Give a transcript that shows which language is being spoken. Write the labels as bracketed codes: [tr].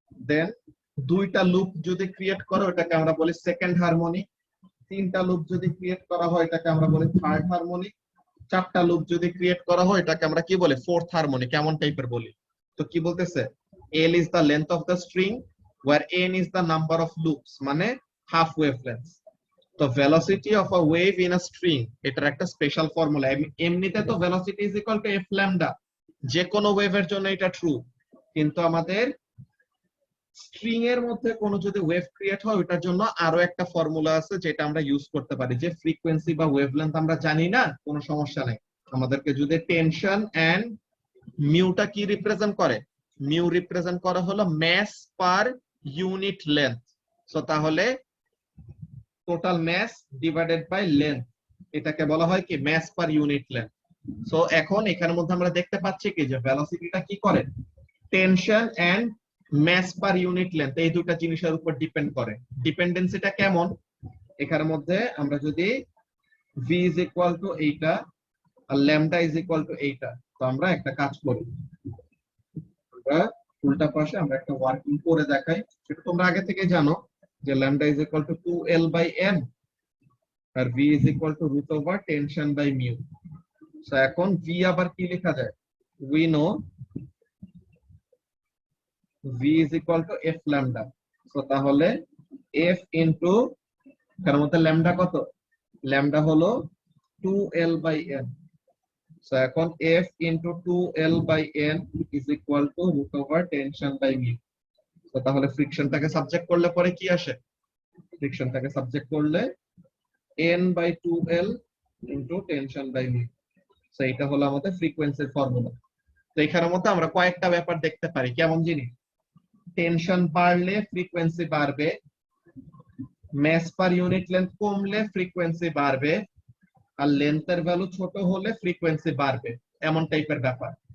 [bn] দেন দুইটা লুপ যদি ক্রিয়েট করো এটাকে আমরা বলি সেকেন্ড হারমোনিক। তিনটা লুপ যদি ক্রিয়েট করা হয় এটাকে আমরা বলি থার্ড হারমোনিক। [en] চারটা লুপ যদি ক্রিয়েট করা হয় এটাকে আমরা কি বলি? Fourth harmonic. কেমন টাইপের বলি? তো কি বলতেছে? L is the length of the string, where n is the number of loops [bn] মানে [en] half wavelengths. [bn] তো [en] velocity of a wave in a string [bn] এটার একটা স্পেশাল ফর্মুলা। এমনিতে তো [en] velocity is equal to f lambda, [bn] যে কোনো ওয়েভের জন্য এটা ট্রু, কিন্তু আমাদের স্ট্রিং এর মধ্যে কোনো যদি ওয়েভ ক্রিয়েট হয় ওটার জন্য আরো একটা ফর্মুলা আছে যেটা আমরা ইউজ করতে পারি। যে ফ্রিকোয়েন্সি বা ওয়েভলেন্থ আমরা জানি না, কোনো সমস্যা নেই, আমাদেরকে যদি টেনশন এন্ড মিউটা কি রিপ্রেজেন্ট করে, মিউ রিপ্রেজেন্ট করা হলো মাস পার ইউনিট লেন্থ। সো তাহলে total mass divided by length, এটাকে বলা হয় কি মাস পার ইউনিট লেন্থ। সো এখন এখানের মধ্যে আমরা দেখতে পাচ্ছি কি যে ভেলোসিটিটা কি করে, tension and mass per unit length এই দুটো জিনিসের উপর ডিপেন্ড করে। ডিপেন্ডেন্সিটা কেমন, এখানের মধ্যে আমরা যদি v is equal to এইটা আর ল্যামডা is equal to এইটা, তো আমরা একটা কাজ করি, আমরা উল্টা পাশে আমরা একটা ওয়ার্কিং করে দেখাই। সেটা তোমরা আগে থেকে জানো যে lambda is equal to 2l by n আর [en] v is equal to root over tension by mu। [bn] So এখন v আবার কি লেখা যায়, [en] we know v is equal to f lambda। [bn] So তাহলে f into এর মধ্যে ল্যামডা কত, lambda হলো 2l by n। সো এখন [en] f into 2l by n is equal to root over tension by mu। [bn] তো তাহলে ফ্রিকশনটাকে সাবজেক্ট করলে পরে কি আসে, ফ্রিকশনটাকে সাবজেক্ট করলে [en] n by 2l into tension by mu। [bn] So এটা হলো আমাদের ফ্রিকোয়েন্সির ফর্মুলা। তো এখানের মধ্যে আমরা কয়েকটা ব্যাপার দেখতে পারি, কেমন জিনিস, টেনশন বাড়লে ফ্রিকোয়েন্সি বাড়বে, মাস পার ইউনিট লেন্থ কমলে ফ্রিকোয়েন্সি বাড়বে, আর লেন্থের ভ্যালু ছোট হলে ফ্রিকোয়েন্সি বাড়বে, এমন টাইপের ব্যাপার।